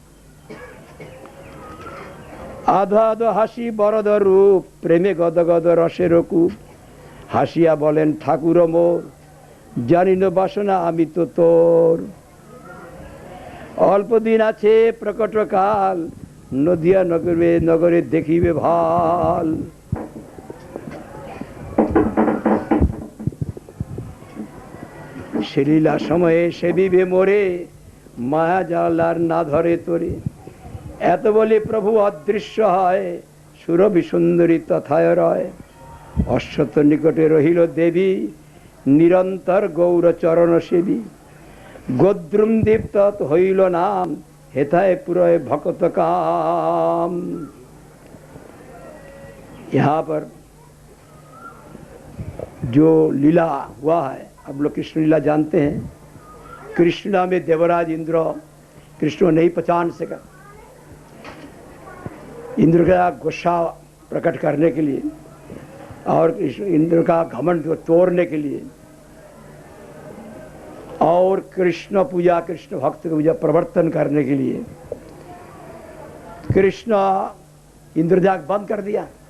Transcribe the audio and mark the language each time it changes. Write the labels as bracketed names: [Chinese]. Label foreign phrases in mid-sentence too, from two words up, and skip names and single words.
[Bangla] আধো আধো হাসি বরদ রূপ, প্রেমে গদ গদ রসের কূপ, হাসিয়া বোলেন ঠাকুর মোর, জানিন বাসনা আমী তো তোর, অল্প দিন আছে প্রকট কাল, নদিয়া নগরে নগরে দেখিবে ভাল। লীলা সময়ে সেবিবে মোরে, মায়া জালার না ধরে তোরে, এত বলে প্রভু অদৃশ্য হয়, সুরভি সুন্দরী তথায় রয়, অশ্বত্থ নিকটে রহিল দেবী, নিরন্তর গৌর চরণ সেবী, গোদ্রুম দীপ্ত হইল নাম, হেথাএ পুরয় ভক্ত কাম। [Hindi] यहाँ पर जो लीला हुआ है, अब लोग कृष्ण लीला जानते हैं। कृष्णा में देवराज इंद्र कृष्ण नहीं पहचान सका, इंद्र का गुस्सा प्रकट करने के लिए और इंद्र का घमंड तोड़ने के लिए और कृष्ण पूजा, कृष्ण भक्त की पूजा प्रवर्तन करने के लिए कृष्ण इंद्रजाग बंद कर दिया।